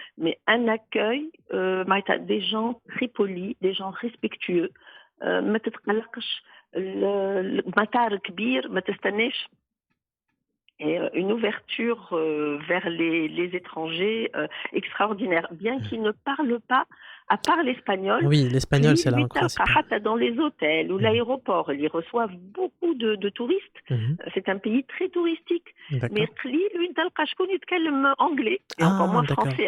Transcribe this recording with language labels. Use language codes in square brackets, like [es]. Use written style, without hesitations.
[fr] Mais un accueil, des gens très polis, des gens respectueux. [ar] ما تتقلقش المطار كبير ما تستناش. [fr] Et une ouverture vers les étrangers extraordinaire, bien qu'ils ne parlent pas, à part l'espagnol. Oui, l'espagnol, c'est la langue principale. Dans les hôtels ou l'aéroport, ils reçoivent beaucoup de touristes. C'est un pays très touristique. Mais [ar] شكون يتكلم [fr] anglais et encore moins français.